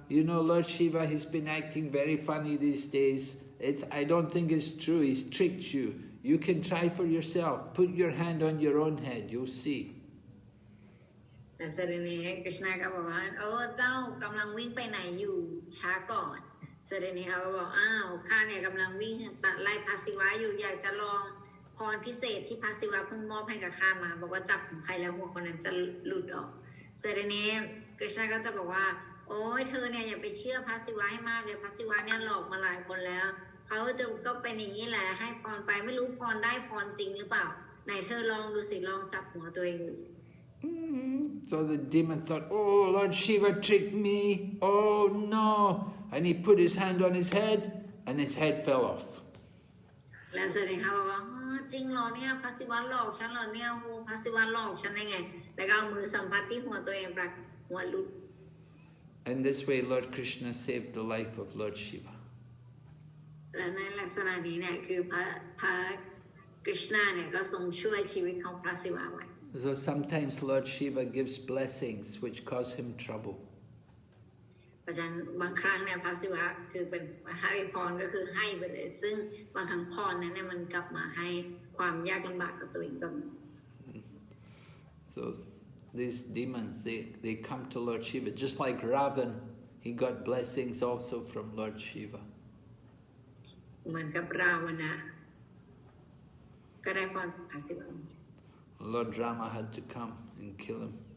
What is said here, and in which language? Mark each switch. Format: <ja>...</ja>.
<en>You know, Lord Shiva, he's been acting very funny these days. I don't think it's true. He's tricked you. You can try for yourself. Put your hand on your own head. You'll see.</en> <th>แต่เสร็จนี้กฤษณะก็บอกว่าเจ้ากำลังวิ่งไปไหนอยู่ช้าก่อนเสร็จนี้เขาก็บอกข้าเนี่ยกำลังวิ่งตัดไล่พระศิวะอยู่อยากจะลองพรพิเศษที่พระศิวะเพิ่งมอบให้กับข้ามาบอกว่าจับของใครแล้วหัวคนนั้นจะหลุดออกเสร็จนี้กฤษณะก็จะบอกว่าโอ้ยเธอเนี่ยอย่าไปเชื่อพระศิวะให้มากเลยพระศิวะเนี่ยหลอกมาหลายคนแล้วเขาก็เป็นอย่างนี้แหละให้พรไปไม่รู้พรได้พรจริงหรือเปล่าไหนเธอลองดูสิลองจับหัวตัวเองดูสิ</th> <en>So the demon thought, oh, Lord Shiva tricked me. Oh no. And he put his hand on his head and his head fell off.</en> <th>แล้วแสดงเขาบอกว่าจริงเหรอเนี่ยพระศิวะหลอกฉันเหรอเนี่ยโหพระศิวะหลอกฉันได้ไงแล้วก็เอามือสัมผัสที่หัวตัวเองปรากฏหัวหลุด</th> <en>In this way, Lord Kṛṣṇa saved the life of Lord Shiva.</en> <th>และในลักษณะนี้เนี่ยคือพระกฤษณะเนี่ยก็ทรงช่วยชีวิตของพระศิวะไว้</th> <en>So sometimes Lord Shiva gives blessings which cause him trouble.</en> <th>เพราะฉะนั้นบางครั้งเนี่ยพระศิวะคือเป็นให้พรก็คือให้ไปเลยซึ่งบางครั้งพรนั้นเนี่ยมันกลับมาให้ความยากลำบากกับตัวเองก็มี</th> <en>So these demons, they come to Lord Shiva, just like Ravan, he got blessings also from Lord Shiva.</en> <th>เหมือนกับราวณะก็ได้พรพระศิวะ</th> <en>Lord Rama had to come and kill him.</en>